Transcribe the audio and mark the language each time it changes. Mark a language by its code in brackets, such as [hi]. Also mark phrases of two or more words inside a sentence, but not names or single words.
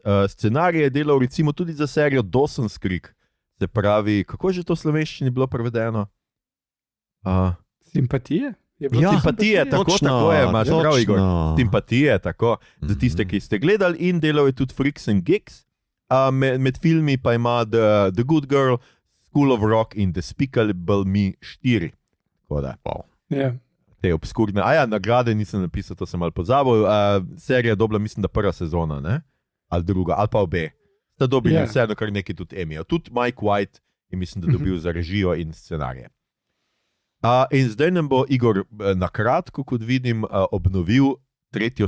[sl] Scenarij je delal recimo tudi za serijo Dawson's Creek. Se pravi, kako je že to v slovenščini bilo prevedeno? Simpatije? Simpatije, tako je, imaš prav, Igor. Simpatije, tako, za tiste, ki ste gledali, in delal je tudi Freaks and Geeks. Med filmi pa ima The Good Girl, School of Rock in Despicable Me 4. Tako da, te obskurne. Nagrade nisem napisal, to sem malo pozabil. Serija je dobila, mislim, da 1. sezona, ne? Ali druga, ali pa obe. Sta dobili vseeno kar nekaj tudi Emmyjev. Tudi Mike White je, mislim, da dobil za režijo in scenarije. In zdaj nam bo Igor na kratko, kot vidim, obnovil 3.